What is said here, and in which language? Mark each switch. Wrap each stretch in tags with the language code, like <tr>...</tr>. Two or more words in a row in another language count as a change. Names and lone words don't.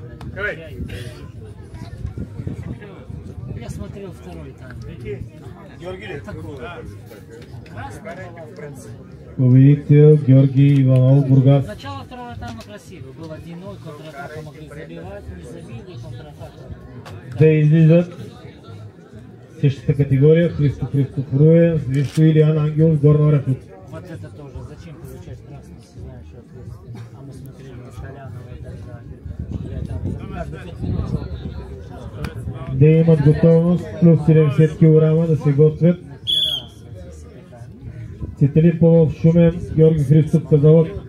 <ru>Я смотрел второй там.</ru> <bg>Победител Георгий Иванов Бургас.</bg> <ru>Начало второго тайма красиво. Был 1-0, контратака могли забивать, не забили, контратака.</ru> <bg>Да излизат същата категория Христов Руен срещу Илиан Ангелов Горна Оряховица.</bg> <ru>Вот это тоже. Зачем получать красный, если знаешь, что ответственно? А мы смотрели на Столянова и так далее. Я там каждые 5 минут</ru> <bg>Да имат готовност плюс 70 кг да се готвят Цветелин Павлов Шумен, Георги Христов Казалък.</bg>